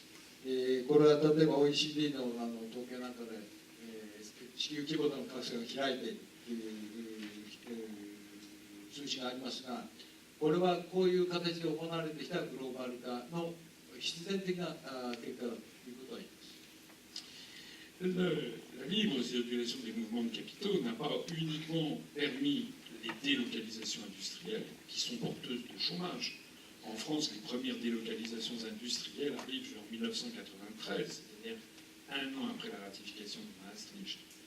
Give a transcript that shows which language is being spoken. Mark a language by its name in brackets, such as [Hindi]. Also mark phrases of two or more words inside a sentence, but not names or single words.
[Japanese] これは例えば OECD の統計なんかで、地球規模での格差が開いているという数字がありますが、これはこういう形で行われてきたグローバル化の必然的な結果だということは言います。 [French] La libre circulation des mouvements de capitaux n'a pas uniquement permis les délocalisations industrielles, qui sont porteuses de chômage. En France, les premières délocalisations industrielles arrivent en 1993, c'est-à-dire un an après la ratification de Maastricht.